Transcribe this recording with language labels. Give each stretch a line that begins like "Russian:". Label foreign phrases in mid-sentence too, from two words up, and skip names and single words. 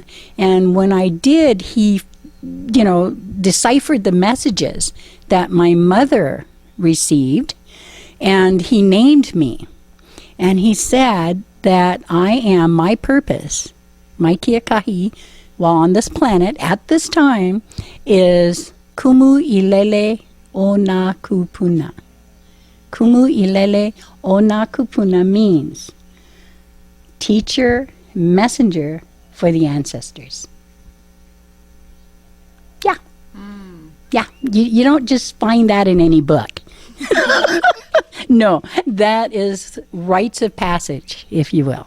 English: And when I did, he, deciphered the messages that my mother received, and he named me. And he said that I am my purpose, my kiakahi, while on this planet at this time, is
Hawaiian: Kumu ilele o na kupuna. Kumu ilele o na kupuna
English: means teacher, messenger for the ancestors. Yeah. Yeah. You don't just find that in any book. No, that is rites of passage, if you will.